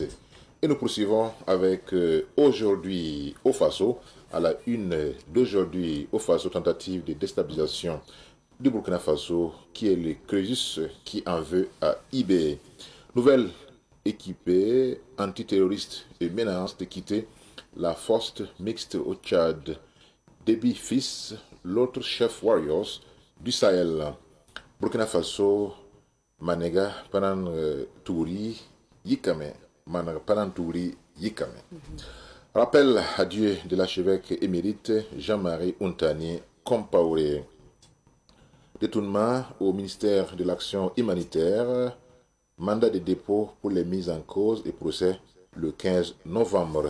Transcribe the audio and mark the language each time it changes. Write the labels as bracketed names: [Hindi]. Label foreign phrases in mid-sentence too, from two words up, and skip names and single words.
[French] Et nous poursuivons avec aujourd'hui au Faso, à la une d'aujourd'hui au Faso, tentative de déstabilisation du Burkina Faso, qui est le Crésus qui en veut à IB. Nouvelle équipée antiterroriste et menace de quitter la force mixte au Tchad. Déby fils, l'autre chef warriors du Sahel. Burkina Faso, Manega Panan Touri Yikame. Manega Panan Touri Yikame. Rappel à Dieu de l'archevêque émérite Jean-Marie Untani Compaoré. Détournement au ministère de l'Action humanitaire. Mandat de dépôt pour les mises en cause et procès le 15 novembre.